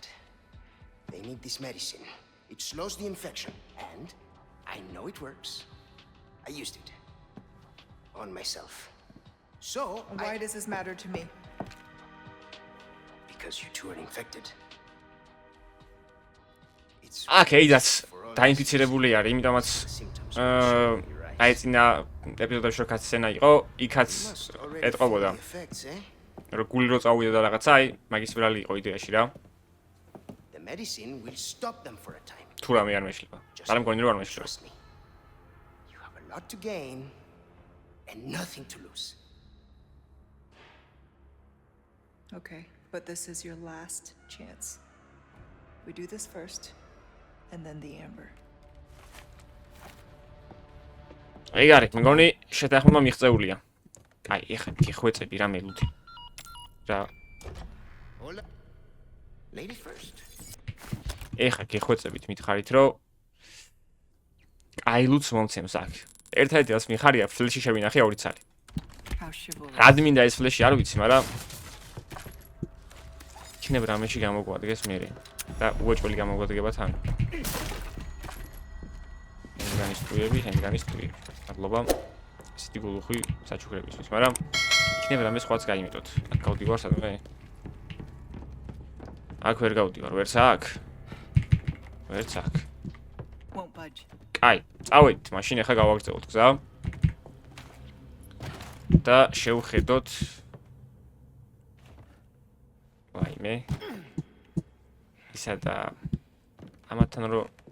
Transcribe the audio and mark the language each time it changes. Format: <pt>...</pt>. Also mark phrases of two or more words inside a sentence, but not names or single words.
<en>They need this medicine. It slows the infection, and I know it works. I used it on myself. So, Why does this matter to me? Because you two are infected. It's Okay, that's</en> <ka>დაინფიცირებული არის, იმიტომაც აი წინა ეპიზოდებში რო კაცსცენა იყო, იქაც ეტყობოდა. რომ გული რო წავიდა და რაღაცა, აი, მაგის ბრალი იყო იდეაში რა.</ka> <en>The medicine will stop them for a time.</en> <ka>თუ რამე არ მეშლება. მაგრამ მგონი რომ არ მეშლება.</ka> <en>Trust me. You have a lot to gain and nothing to lose. Okay, but this is your last chance. We do this first, and then the amber.</en> <ka>აი არის, მგონი შეთანხმება მიღწეულია. აი, ეხლა გიხვეწები რა მელუდი. რა.</ka> <en>Lady first.</en> <ka>ეხლა გიხვეწებით მითხარით, რომ აი ლუც მომცემს აქ. ერთადერთი რაც მიხარია, ფლეში შევინახე 2 ცალი.</ka> <en>How chivalrous.</en> <ka>რად მინდა ეს ფლეში არ ვიცი, მაგრამ იქნებ რამეში გამოგვადგეს მე და უოჭველი გამოგვადგება თან. ჰენგანის ტვიები. მადლობა. ისეთი გულუხვი საჩუქრებისთვის, მაგრამ იქნებ რამე სხვაც გაიმეტოთ. აქ გავდივარ სადმე? აქ ვერ გავდივარ, ვერც აქ.</ka> <en>Won't budge.</en> <ka>კაი, წავედით, მაშინ ახლა გავაგრძელოთ გზა. და შევხედოთ ვაიმე. ისა და ამათთან რო</ka>